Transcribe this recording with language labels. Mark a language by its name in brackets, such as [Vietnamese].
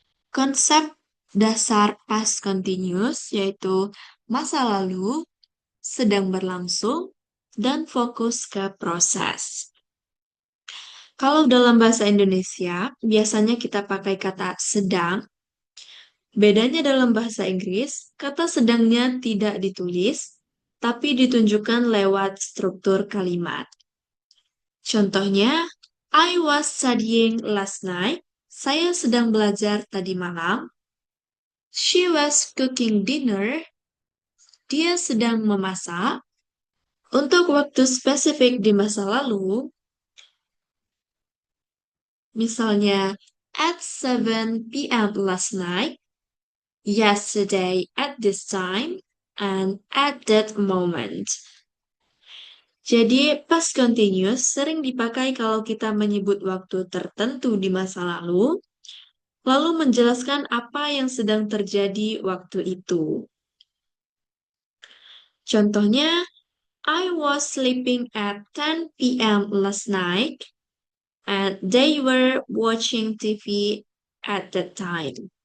[Indonesian] Konsep dasar past continuous yaitu masa lalu, sedang berlangsung, dan fokus ke proses. Kalau dalam bahasa Indonesia, biasanya kita pakai kata sedang. Bedanya dalam bahasa Inggris, kata sedangnya tidak ditulis, tapi ditunjukkan lewat struktur kalimat. Contohnya, [English] I was studying last night. [Indonesian] Saya sedang belajar tadi malam. [English] She was cooking dinner. [Indonesian] Dia sedang memasak. Untuk waktu spesifik di masa lalu, misalnya [English] at 7 p.m. last night, yesterday at this time, and at that moment. [Indonesian] Jadi, past continuous sering dipakai kalau kita menyebut waktu tertentu di masa lalu menjelaskan apa yang sedang terjadi waktu itu. Contohnya, [English] I was sleeping at 10 p.m. last night, and they were watching TV at that time.